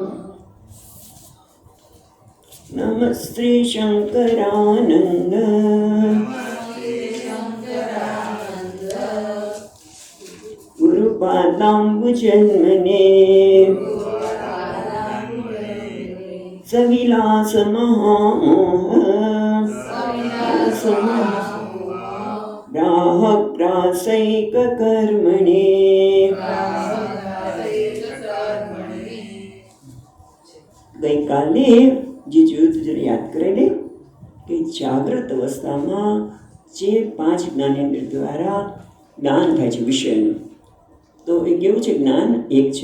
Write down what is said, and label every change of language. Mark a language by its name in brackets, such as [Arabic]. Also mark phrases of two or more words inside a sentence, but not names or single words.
[Sanskrit] नमः श्री शंकरानंद गुरुपादाम्बुजन्मने सविलास महामोह ग्राहग्रासैक कर्मणे [Gujarati] ગઈકાલે જે જોયું જરા યાદ કરી લે કે જાગૃત અવસ્થામાં જે 5 જ્ઞાનેન્દ્ર દ્વારા જ્ઞાન થાય છે વિષયનું, તો એ કેવું છે? જ્ઞાન એક છે.